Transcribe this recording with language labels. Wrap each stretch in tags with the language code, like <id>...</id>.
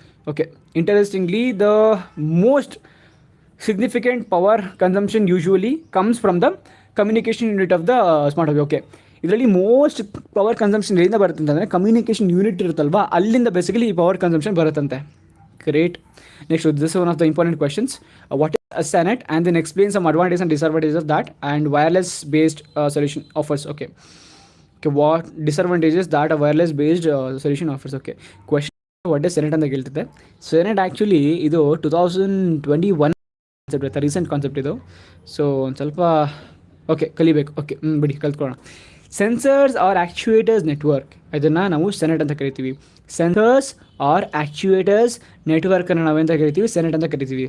<en>Okay, interestingly, the most significant power consumption usually comes from the communication unit of the smart object.</en> <kn>Okay, ಇದರಲ್ಲಿ most power consumption ಎಲ್ಲಿಂದ ಬರುತ್ತೆ ಅಂತಂದರೆ communication unit ಇರುತ್ತಲ್ವಾ, ಅಲ್ಲಿಂದ basically ಈ power consumption ಬರುತ್ತಂತೆ. Great.</kn> <en>Next this one of the important questions. What is a SANET and then explain some advantages and disadvantages of that and wireless based solution offers. Okay, what disadvantages that a wireless based solution offers.</en> <kn>Okay, question what is SANET ಅಂತ ಕೇಳ್ತಿದ್ದೆ. SANET actually ಇದು 2021 concept, recent concept ಇದು. So ಒಂದು ಸ್ವಲ್ಪ ಕಲಿಬೇಕು. ಬಿಡಿ ಕಲ್ತ್ಕೊಳ್ಳೋಣ. Sensors R actuators network, ಇದನ್ನು ನಾವು SANET ಅಂತ ಕರಿತೀವಿ. ಸೆನ್ಸರ್ಸ್ ಆರ್ ಆ್ಯಕ್ಚುಯೇಟರ್ಸ್ ನೆಟ್ವರ್ಕನ್ನು ನಾವೆಂತ ಕರಿತೀವಿ, SANET ಅಂತ ಕರಿತೀವಿ.</kn>